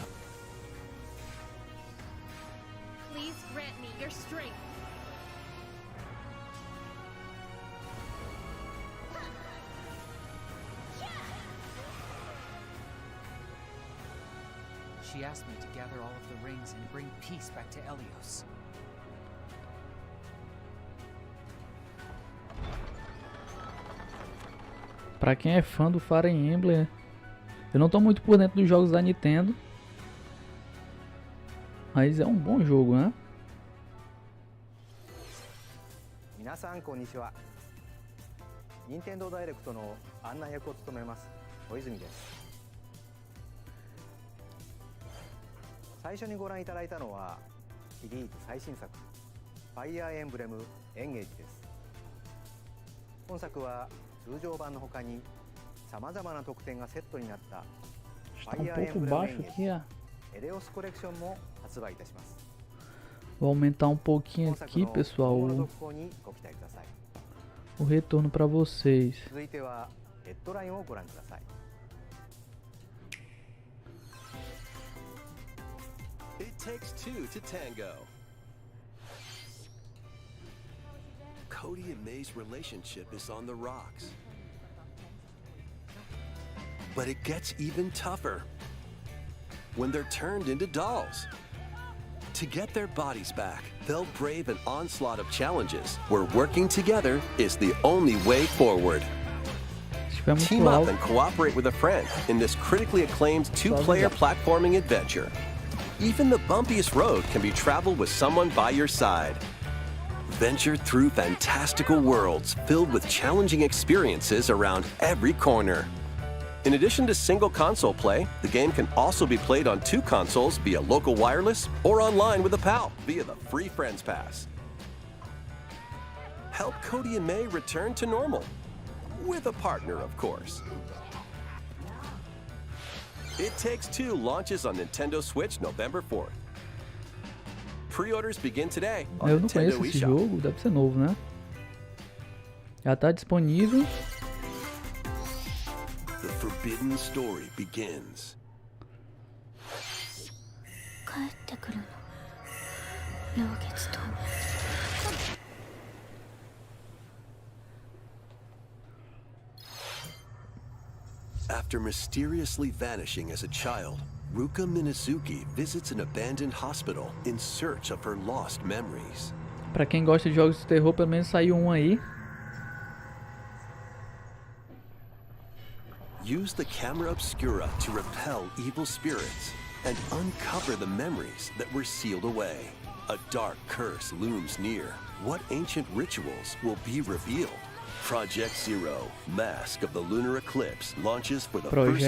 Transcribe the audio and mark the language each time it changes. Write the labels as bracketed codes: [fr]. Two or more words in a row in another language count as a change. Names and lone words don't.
[en] Please grant me your strength. She asked me to gather all of the rings and bring peace back to Helios. [pt] Pra quem é fã do Fire Emblem, eu não tô muito por dentro dos jogos da Nintendo, mas é um bom jogo, né? [ja] 皆さんこんにちは。任天堂ダイレクトの案内役を務めます小泉です。最初にご覧いただいたのはシリーズ最新作ファイアーエンブレムエンゲージです。本作は通常版の他にさまざまな特典がセットになったフ [pt] Está [ja] ァ [pt] um [ja] イアーエン [pt] pouco [ja] ブレムエ [pt] baixo [ja] ンゲー [pt] aqui, [ja] ジ [pt] ó. [ja] エレオスコレクションも発売いたします。 [pt] Vou aumentar um pouquinho [ja] 本作 [pt] aqui, [ja] の [pt] pessoal, [ja] 今後の続行にご期待ください。 [pt] o retorno pra vocês. [ja] 続いてはヘッドラインをご覧ください。 [en] It takes two to tango. Cody and May's relationship is on the rocks. But it gets even tougher when they're turned into dolls. To get their bodies back, they'll brave an onslaught of challenges where working together is the only way forward. [pt] Estiver muito [en] Team up [pt] alto. [en] and cooperate with a friend in this critically acclaimed two-player platforming adventure. Even the bumpiest road can be traveled with someone by your side. Venture through fantastical worlds filled with challenging experiences around every corner. In addition to single console play, the game can also be played on two consoles via local wireless or online with a pal via the free Friends Pass. Help Cody and May return to normal. With a partner, of course. It Takes Two launches on Nintendo Switch November 4th. Pre-orders begin today on [pt] Eu não [en] Nintendo [pt] conheço esse [en] eShop. [pt] jogo, deve ser novo, né? Já tá disponível. [en] The forbidden story begins. [ja] 帰ってくるの。老月と。 [en] After mysteriously vanishing as a child, Ruka Minazuki visits an abandoned hospital in search of her lost memories. [pt] Pra quem gosta de jogos de terror, pelo menos saiu um aí. [en] Use the camera obscura to repel evil spirits and uncover the memories that were sealed away. A dark curse looms near. What ancient rituals will be revealed? Project Zero, Mask of the Lunar Eclipse launches for the first